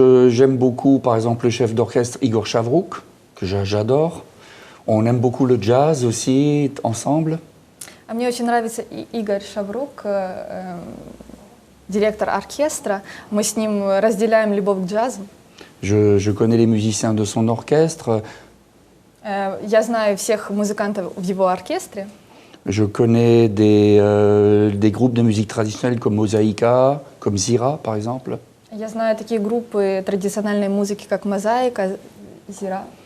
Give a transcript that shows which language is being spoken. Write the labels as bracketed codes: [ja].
[fr] J'aime beaucoup, par exemple, le chef d'orchestre Igor Shavrouk, que j'adore. On aime beaucoup le jazz aussi, ensemble. [ru] Мне очень нравится Игорь Шаврук, директор оркестра. Мы с ним разделяем любовь к джазу. [fr] Je connais les musiciens de son orchestre. [ru] Я знаю всех музыкантов в его оркестре. [fr] Je connais des groupes de musique traditionnelle comme Mosaïka, comme Zira, par exemple. [ru] Я знаю такие группы традиционной музыки, как Мозаика, Зира.